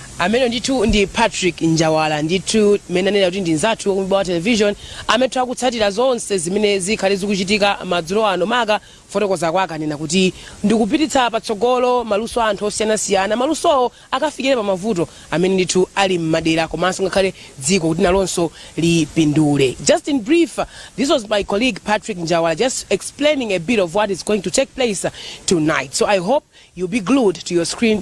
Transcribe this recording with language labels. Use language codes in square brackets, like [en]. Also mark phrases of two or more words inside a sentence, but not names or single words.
[ny] Amene ndithu ndi Patrick Njawala ndithu mmene anena kuti ndi nzathu ku Mibawa television ametha kutsatira zonse zimene zikhale zikuchitika madzulo ano maka fotokoza kwake anena kuti ndikupititsa patsogolo maluso anthu osiyanasiyana maluso akafikire pa mavuto amene ndithu ali mmadera komanso ngakhale dziko kuti nalonso lipindule. [en] Just in brief, this was my colleague Patrick Njawala just explaining a bit of what is going to take place tonight. So I hope you'll be glued to your screen.